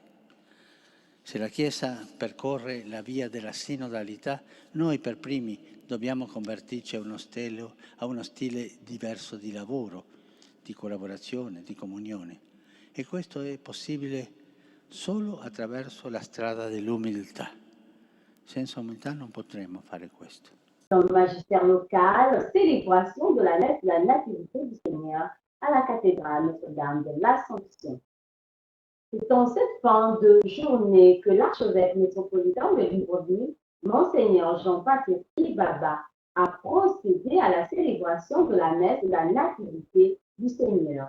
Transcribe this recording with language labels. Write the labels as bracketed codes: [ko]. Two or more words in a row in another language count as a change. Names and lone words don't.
[it] Se la Chiesa percorre la via della sinodalità, noi per primi dobbiamo convertirci a uno stile diverso di lavoro, di collaborazione, di comunione. E questo è possibile solo attraverso la strada dell'umiltà. Senza umiltà non potremo fare questo. [fr] Dans le magistère local, célébration de la messe de la Nativité du Seigneur à la cathédrale Notre-Dame de l'Assomption. C'est en cette fin de journée que l'archevêque métropolitain de Libreville, Monseigneur Jean-Baptiste Ibaba, a procédé à la célébration de la messe de la Nativité du Seigneur.